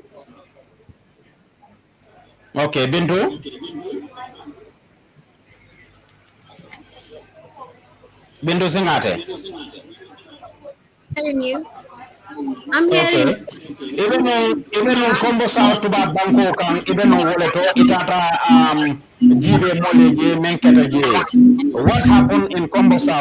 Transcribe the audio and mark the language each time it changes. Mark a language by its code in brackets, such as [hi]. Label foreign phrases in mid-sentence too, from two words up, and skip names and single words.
[en] Okay, Bintu? Bintu Singate? Telling you. I'm hearing it. Even on Kombo South to Banko kan even on Woleto [man] itata jibe moleje menketa je. [en] What happened in Kombo South?